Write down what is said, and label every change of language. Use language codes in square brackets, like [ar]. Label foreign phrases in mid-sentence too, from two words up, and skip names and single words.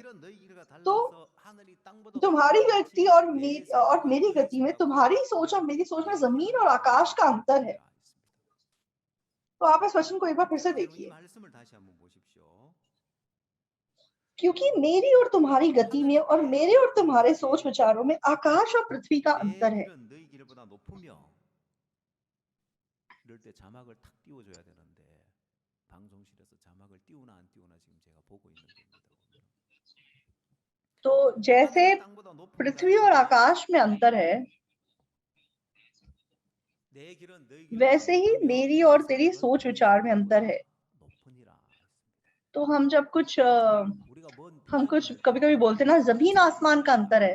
[hi] तो तुम्हारी गति और मेरी गति में, तुम्हारी सोच और मेरी सोच में जमीन और आकाश का अंतर है। तो आप इस वचन को एक बार फिर से देखिए, क्योंकि मेरी और तुम्हारी गति में और मेरे और तुम्हारे सोच विचारों में आकाश और पृथ्वी का अंतर है। [ko] 이럴 때 자막을 탁 띄워줘야 되는데 방송실에서 자막을 띄우나 안 띄우나 지금 제가 보고 있는 겁니다. [hi] तो जैसे पृथ्वी और आकाश में अंतर है, वैसे ही मेरी और तेरी सोच विचार में अंतर है। तो हम कुछ कभी कभी बोलते ना, जमीन आसमान का अंतर है।